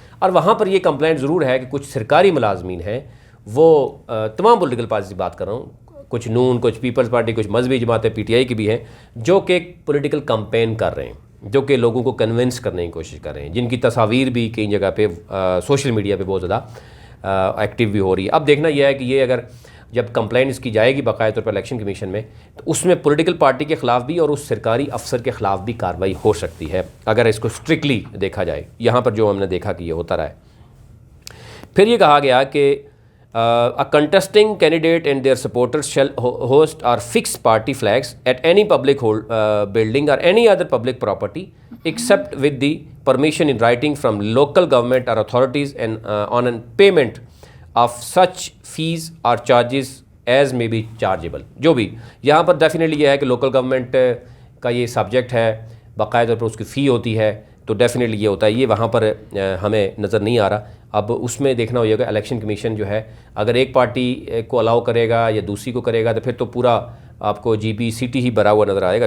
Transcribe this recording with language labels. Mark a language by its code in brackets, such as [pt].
[ur] اور وہاں پر یہ کمپلینٹ ضرور ہے کہ کچھ سرکاری ملازمین ہیں، وہ تمام پولیٹیکل پارٹیز کی بات کر رہا ہوں، کچھ نون، کچھ پیپلز پارٹی، کچھ مذہبی جماعتیں پی ٹی آئی کی بھی ہیں، جو کہ ایک پولیٹیکل کمپین کر رہے ہیں، جو کہ لوگوں کو کنونس کرنے کی کوشش کر رہے ہیں، جن کی تصاویر بھی کئی جگہ پہ سوشل میڈیا پہ بہت زیادہ ایکٹیو بھی ہو رہی ہے. اب دیکھنا یہ ہے کہ یہ اگر جب کمپلین اس کی جائے گی باقاعدہ طور پر الیکشن کمیشن میں، تو اس میں پولیٹیکل پارٹی کے خلاف بھی اور اس سرکاری افسر کے خلاف بھی کارروائی ہو سکتی ہے اگر اس کو اسٹرکٹلی دیکھا جائے. یہاں پر جو ہم نے دیکھا کہ یہ ہوتا رہا ہے. پھر یہ کہا گیا کہ [en] a contesting candidate and their supporters shall host or fix party flags at any public building or any other public property except with the permission in writing from local government or authorities and on a payment of such fees or charges as may be chargeable. [ur] جو بھی یہاں پر definitely یہ ہے کہ local government کا یہ subject ہے، باقاعدہ طور پر اس کی فی ہوتی ہے، تو ڈیفینیٹلی یہ ہوتا ہے. یہ وہاں پر ہمیں نظر نہیں آ رہا. اب اس میں دیکھنا ہوئے گا الیکشن کمیشن جو ہے اگر ایک پارٹی کو الاؤ کرے گا یا دوسری کو کرے گا تو پھر تو پورا آپ کو جی پی سٹی ہی بھرا ہوا نظر آئے گا.